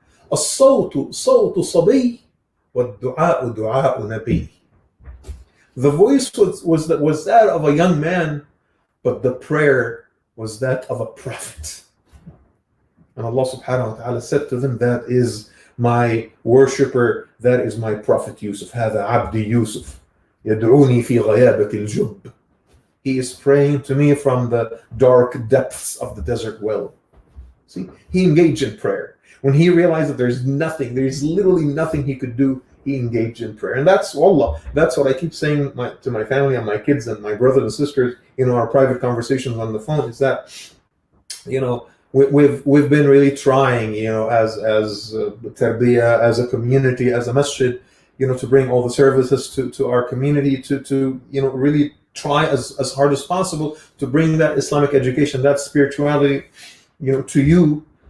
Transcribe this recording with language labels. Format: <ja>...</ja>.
<ar>As-sawtu sawtu sabiy wa du'a'u du'a'u nabiy.</ar> <en>The voice was that of a young man, but the prayer was that of a prophet. And Allah subhanahu wa ta'ala said to them, that is my worshipper, that is my prophet Yusuf.</en> <ar>هذا عبدي يوسف يدعوني في غيابة الجب.</ar> <en>He is praying to me from the dark depths of the desert well. See, he engaged in prayer. When he realized that there's literally nothing he could do, he engaged in prayer. And that's wallah, that's what I keep saying to my family and my kids and my brothers and sisters, our private conversations on the phone, is that, we've been really trying, as Tarbiyah, as a community, as a masjid, to bring all the services to our community, to really try as hard as possible to bring that Islamic education, that spirituality, to you.</en>